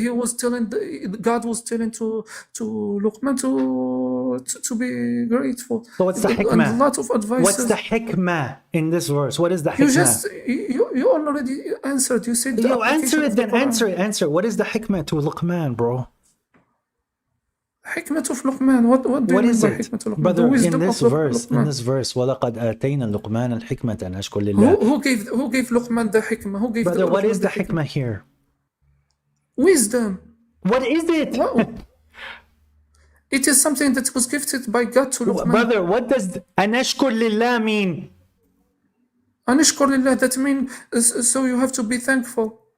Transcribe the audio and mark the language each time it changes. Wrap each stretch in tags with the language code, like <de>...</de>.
<en>He was telling, God was telling to Luqman to be grateful. So what's the hikmah? And a lot of advice. What's the hikmah in this verse? What is the hikmah? You already answered. You said you answer it, then answer. What is the hikmah to Luqman, bro? Hikmah of Luqman. What do you mean by hikmah of Luqman? Brother, in this verse,</en> <ar>وَلَقَدْ آتَيْنَا لُقْمَانَ الْحِكْمَةَ أَنْ أَشْكُرْ لِلَّهِ.</ar> <en>Who gave Luqman the hikmah? Who gave Brother, what is the hikmah here? Wisdom. What is it? It is something that was gifted by God to Luqman. Brother, what does</en> <ar>أَنْ أَشْكُرْ لِلَّهِ</ar> <en>mean?</en> <ar>أَنْ أَشْكُرْ لِلَّهِ,</ar> <en>that means so you have to be thankful.</en>